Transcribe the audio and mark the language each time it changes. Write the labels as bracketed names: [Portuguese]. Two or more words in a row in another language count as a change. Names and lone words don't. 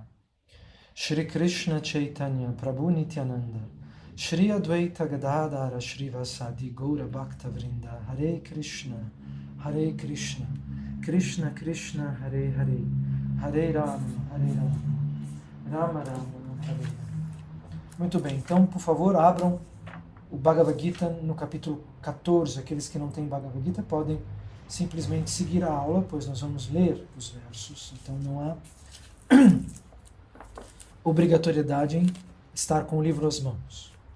[Sanskrit] Shri Krishna Chaitanya Prabhu Nityananda Shri Advaita Gadadara Shri Vasadi Gaura Bhakta Vrinda Hare Krishna Krishna Krishna Hare Hare Hare Rama Rama Rama Hare Hare. [Portuguese] Muito bem, então por favor abram o Bhagavad Gita no capítulo 14. Aqueles que não têm Bhagavad Gita podem simplesmente seguir a aula, pois nós vamos ler os versos. Então não há obrigatoriedade em estar com o livro às mãos.